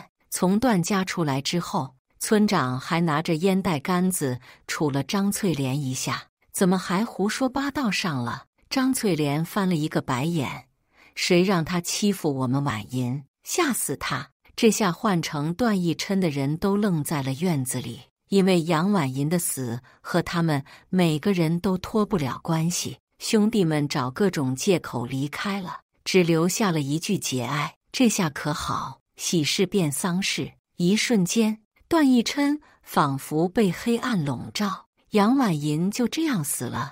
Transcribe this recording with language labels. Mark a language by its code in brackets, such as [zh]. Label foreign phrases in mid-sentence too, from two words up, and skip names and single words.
[zh] 從段家出來之後，村長還拿着煙袋桿子杵了張翠蓮一下：“怎麼還胡說八道上了？” 張翠蓮翻了一個白眼：“誰讓他欺負我們婉銀，嚇死他！這下換成段奕琛的人都愣在了院子裡，因為楊婉銀的死和他們每個人都脫不了關係。兄弟們找各種借口離開了，只留下了一句節哀。這下可好，喜事變喪事，一瞬間，段奕琛仿佛被黑暗籠罩，楊婉銀就這樣死了。